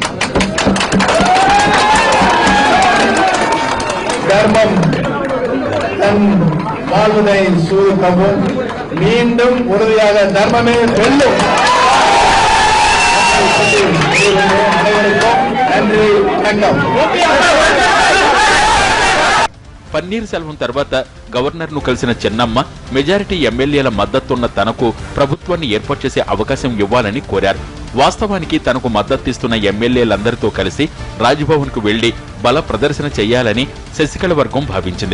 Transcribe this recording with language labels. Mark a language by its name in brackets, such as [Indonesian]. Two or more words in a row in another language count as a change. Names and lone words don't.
[Tamil] தர்மம் தன் வாழ்வதை சூழ்க்கவும் மீண்டும் உறுதியாக தர்மமே வெல்லும். அனைவருக்கும் நன்றி, வணக்கம். [Telugu] పన్నీర్ సెల్వం తర్వాత గవర్నర్ ను కలిసిన చెన్నమ్మ మెజారిటీ ఎమ్మెల్యేల మద్దతున్న తనకు ప్రభుత్వాన్ని ఏర్పాటు చేసే అవకాశం ఇవ్వాలని కోరారు. వాస్తవానికి తనకు మద్దతిస్తున్న ఎమ్మెల్యేలందరితో కలిసి రాజ్భవన్ కు వెళ్లి బల ప్రదర్శన చేయాలని శశికళ వర్గం భావించింది.